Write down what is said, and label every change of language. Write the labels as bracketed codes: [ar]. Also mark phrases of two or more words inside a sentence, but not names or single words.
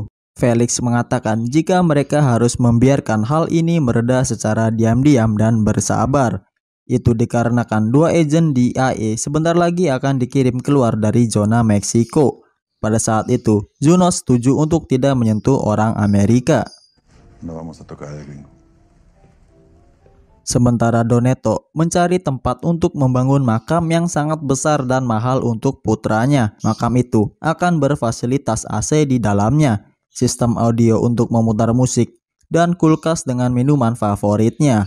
[id] Felix mengatakan jika mereka harus membiarkan hal ini mereda secara diam-diam dan bersabar. Itu dikarenakan dua agen DEA sebentar lagi akan dikirim keluar dari zona Meksiko. Pada saat itu, Zuno setuju untuk tidak menyentuh orang Amerika. [es] No vamos a tocar el gringo. [id] Sementara Doneto mencari tempat untuk membangun makam yang sangat besar dan mahal untuk putranya. Makam itu akan berfasilitas AC di dalamnya, sistem audio untuk memutar musik, dan kulkas dengan minuman favoritnya.